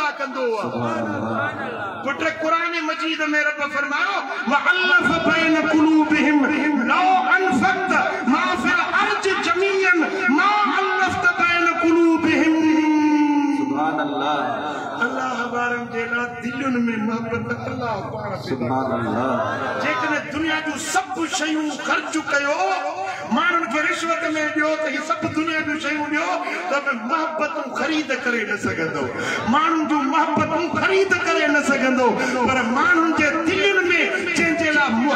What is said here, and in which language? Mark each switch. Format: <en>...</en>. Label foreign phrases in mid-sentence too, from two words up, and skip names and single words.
<sd>कंदो आहे पुट कुरान मजीद में रब फरमायो</sd> <ar>وألف بين قلوبهم لو أنفقت ما في الأرض جميعا ما ألفت بين قلوبهم سبحان الله</ar> <sd>अल्लाह वारन जे ला दिलनि में मोहब्बत अल्लाह पाण</sd> <ar>سبحان الله</ar> <sd>जेकॾहिं दुनिया जूं सभु शयूं ख़र्च कयो माण्हुनि खे रिश्वत में ॾियो त ही सभु दुनिया जूं शयूं ॾियो त बि मोहब्बतूं ख़रीद करे न सघंदो माण्हुनि जूं मोहब्बतूं ख़रीद करे न सघंदो पर माण्हुनि जे दिलनि में जंहिंजे लाइ</sd>